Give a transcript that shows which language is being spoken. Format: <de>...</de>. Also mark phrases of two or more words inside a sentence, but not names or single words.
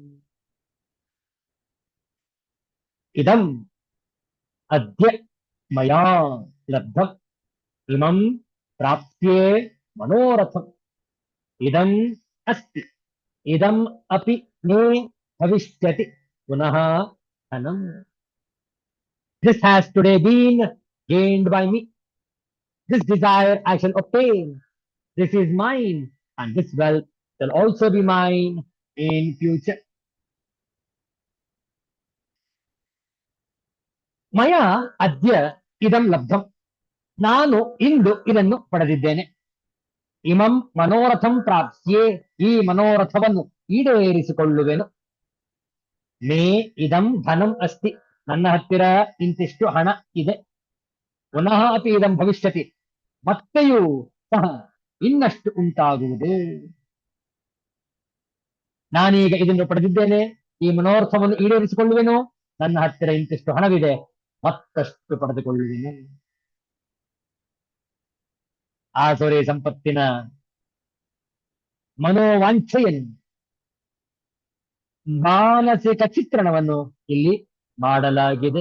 <sa>इदम् अद्य मया लब्धम् इमं प्राप्ये मनोरथम् इदम् अस्ति इदम् अपि मे भविष्यति पुनः धनम्.</sa> <en>This has today been gained by me. This desire I shall obtain. This is mine, and this wealth shall also be mine in future.</en> <sa>ಮಯ ಅದ್ಯ ಇದಂ ಲಬ್ಧಂ.</sa> <kn>ನಾನು ಇಂದು ಇದನ್ನು ಪಡೆದಿದ್ದೇನೆ.</kn> <sa>ಇಮಂ ಮನೋರಥಂ ಪ್ರಾಪ್ಸ್ಯೆ.</sa> <kn>ಈ ಮನೋರಥವನ್ನು ಈಡೇರಿಸಿಕೊಳ್ಳುವೆನು.</kn> <sa>ಮೇ ಇದಂ ಧನಂ ಅಸ್ತಿ.</sa> <kn>ನನ್ನ ಹತ್ತಿರ ಇಂತಿಷ್ಟು ಹಣ ಇದೆ.</kn> <sa>ಪುನಃ ಅಪಿ ಇದಂ ಭವಿಷ್ಯತಿ.</sa> <kn>ಮತ್ತೆಯೂ ಸಹ ಇನ್ನಷ್ಟು ಉಂಟಾಗುವುದು. ನಾನೀಗ ಇದನ್ನು ಪಡೆದಿದ್ದೇನೆ. ಈ ಮನೋರಥವನ್ನು ಈಡೇರಿಸಿಕೊಳ್ಳುವೆನು. ನನ್ನ ಹತ್ತಿರ ಇಂತಿಷ್ಟು ಹಣವಿದೆ. ಮತ್ತಷ್ಟು ಪಡೆದುಕೊಳ್ಳುವೆನು. ಆಸುರಿ ಸಂಪತ್ತಿನ ಮನೋವಾಂಛೆಯನ್ನು, ಮಾನಸಿಕ ಚಿತ್ರಣವನ್ನು ಇಲ್ಲಿ ಮಾಡಲಾಗಿದೆ.</kn>